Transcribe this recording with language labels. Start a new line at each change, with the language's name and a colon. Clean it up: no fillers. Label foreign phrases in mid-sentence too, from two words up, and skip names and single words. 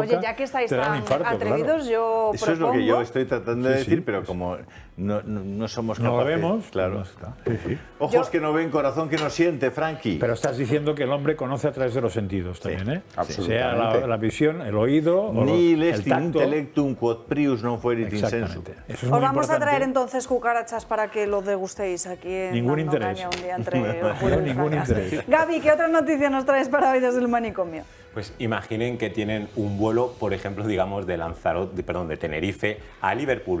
Spanish: oye, ya que estáis tan atrevidos, yo eso es lo que yo estoy tratando de decir, pero como no somos capaces. No lo vemos, claro. Ojos que no ven, corazón que no siente, Frankie. Pero estás diciendo que el hombre conoce a través de los sentidos también, ¿eh? Absolutamente. Sea la visión, el oído, Nihil el est tacto.
Latin: Intellectum quod prius non fuerit insensu.
Spanish: Os vamos a traer entonces cucarachas para que lo degustéis aquí en Ningún interés. Un día entre Julio y Ningún interés. Gaby, ¿qué otra noticia nos traes para hoy desde el manicomio? Pues imaginen que tienen un vuelo, por ejemplo, digamos, de Tenerife a Liverpool.